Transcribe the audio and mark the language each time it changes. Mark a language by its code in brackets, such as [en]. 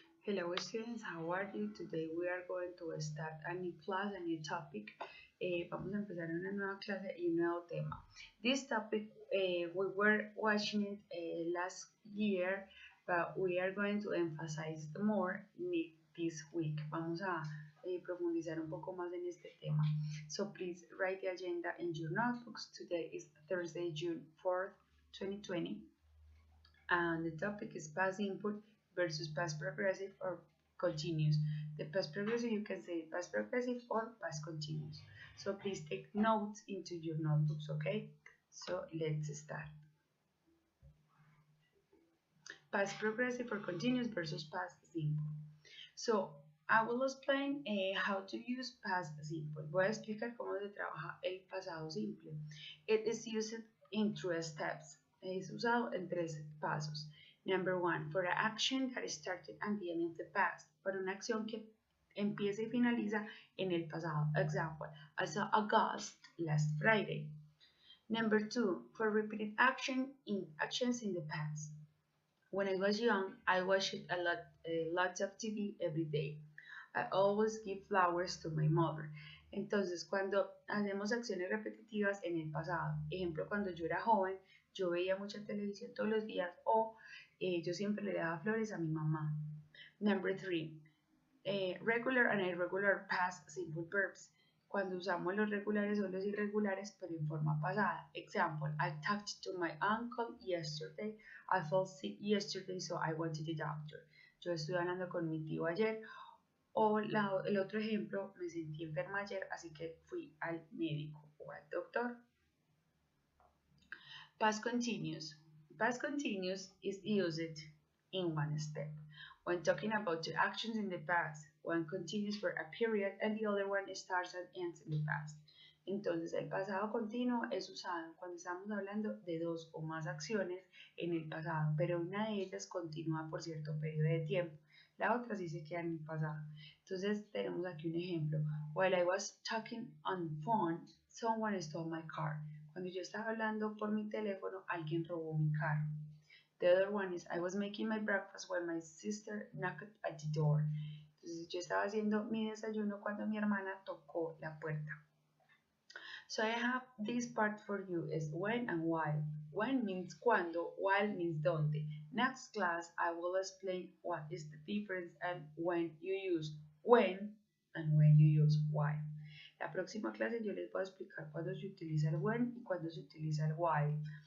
[en] Hello students, how are you? Today we are going to start a new class, a new topic. [es] Vamos a empezar una nueva clase y un nuevo tema. [en] This topic, we were watching it last year, but we are going to emphasize more this week. [es] Vamos a profundizar un poco más en este tema. [en] So please write the agenda in your notebooks. Today is Thursday, June 4th, 2020. And the topic is past simple versus past progressive or continuous. The past progressive, you can say past progressive or past continuous. So please take notes into your notebooks, okay? So let's start. Past progressive or continuous versus past simple. So I will explain how to use past simple. [es] Voy a explicar cómo se trabaja el pasado simple. [en] It is used in 3 steps. [es] Es usado en 3 pasos. [en] Number 1, for an action that started at the end of the past. [es] Para una acción que empieza y finaliza en el pasado. [en] Example, I saw a ghost last Friday. Number 2, for repeated actions in the past. When I was young, I watched lots of TV every day. I always give flowers to my mother. [es] Entonces, cuando hacemos acciones repetitivas en el pasado, ejemplo, cuando yo era joven, yo veía mucha televisión todos los días o yo siempre le daba flores a mi mamá. [en] Number 3, regular and irregular past simple verbs. [es] Cuando usamos los regulares o los irregulares, pero en forma pasada. [en] Example, I talked to my uncle yesterday. I felt sick yesterday, so I went to the doctor. [es] Yo estuve hablando con mi tío ayer. O el otro ejemplo, me sentí enferma ayer, así que fui al médico o al doctor. [en] Past continuous. Past continuous is used in one step. When talking about 2 actions in the past, one continues for a period and the other one starts and ends in the past. [es] Entonces, el pasado continuo es usado cuando estamos hablando de 2 o más acciones en el pasado, pero una de ellas continúa por cierto periodo de tiempo. La otra sí se queda en el pasado. Entonces, tenemos aquí un ejemplo. [en] While I was talking on the phone, someone stole my car. [es] Cuando yo estaba hablando por mi teléfono, alguien robó mi carro. [en] The other one is, I was making my breakfast when my sister knocked at the door. [es] Entonces, yo estaba haciendo mi desayuno cuando mi hermana tocó la puerta. [en] So I have this part for you is when and while. When means [es] cuando, [en] while means [es] donde. [en] Next class I will explain what is the difference and when you use when and when you use while. [es] La próxima clase yo les voy a explicar cuándo se utiliza el when y cuándo se utiliza el while.